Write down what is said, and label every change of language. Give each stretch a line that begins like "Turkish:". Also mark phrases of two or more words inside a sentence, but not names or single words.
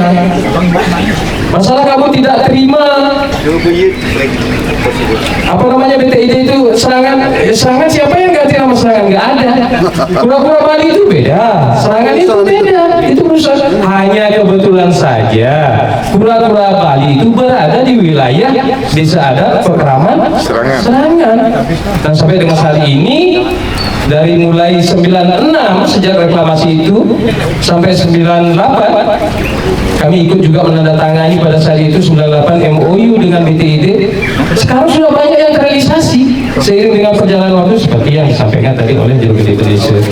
Indonesian: Masalah kamu tidak terima apa namanya BTID itu Serangan siapa yang ganti nama Serangan? Nggak ada. Pura-pura Bali itu beda, Serangan itu beda, itu perusahaan. Hanya kebetulan saja pura-pura Bali itu berada di wilayah desa adat Pekraman Serangan. Dan sampai dengan hari ini, dari mulai 96 sejak reklamasi itu sampai 98 kami ikut juga menandatangani pada saat itu 98 MOU dengan BTID. Sekarang sudah banyak yang terrealisasi seiring dengan perjalanan waktu seperti yang disampaikan tadi oleh juru gede desa.